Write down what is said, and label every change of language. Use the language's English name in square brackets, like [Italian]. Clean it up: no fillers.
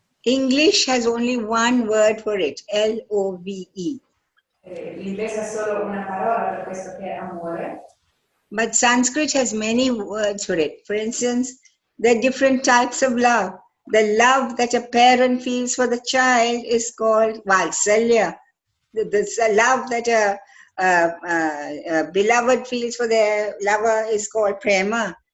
[English] English has only one word for it, L-O-V-E. [Italian] L'inglese ha solo una parola per questo che è amore. [English] But Sanskrit has many words for it. For instance, There are different types of love. The love that a parent feels for the child is called Valsalya. The love that a beloved feels for their lover is called Prema.